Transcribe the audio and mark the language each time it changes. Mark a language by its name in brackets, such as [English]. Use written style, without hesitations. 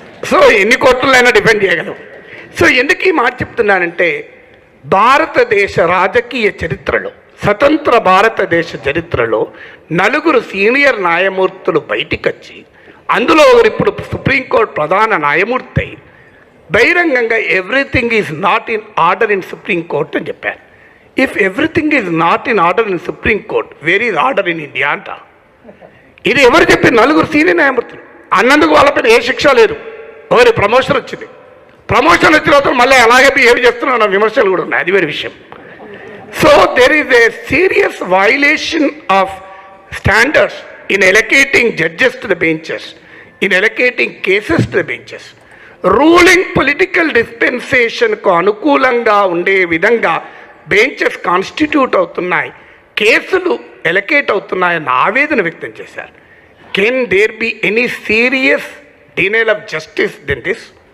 [Telugu] So ఎన్ని కోర్టులైనా defend చేయగలవు. So ఎందుకు ఈ మాట చెప్తున్నానంటే భారతదేశ రాజకీయ చరిత్రలో, స్వతంత్ర భారతదేశ చరిత్రలో నలుగురు సీనియర్ న్యాయమూర్తులు బయటికి వచ్చి, అందులో ఇప్పుడు సుప్రీంకోర్టు ప్రధాన న్యాయమూర్తి అయి బహిరంగంగా [English] everything is not in order in supreme court [Telugu] అని చెప్పారు. [English] if everything is not in order in supreme court, where is order in India [Telugu] అంట. ఇది ఎవరు చెప్పి? నలుగురు సీనియర్ న్యాయమూర్తులు అన్నందుకు వాళ్ళపైన ఏ శిక్ష లేదు. ఒకరి ప్రమోషన్ వచ్చింది, ప్రమోషన్ వచ్చిన తర్వాత మళ్ళీ అలాగే బిహేవ్ చేస్తున్న విమర్శలు కూడా ఉన్నాయి, అది వేరే విషయం. [English] So there is a serious violation of standards in allocating judges to the benches, in allocating cases to the benches. [Telugu] Ruling political డిస్పెన్సేషన్కు అనుకూలంగా ఉండే విధంగా బెంచెస్ కాన్స్టిట్యూట్ అవుతున్నాయి, కేసులు ఎలకేట్ అవుతున్నాయన్న ఆవేదన వ్యక్తం చేశారు. [English] Can there be any serious denial of justice than this?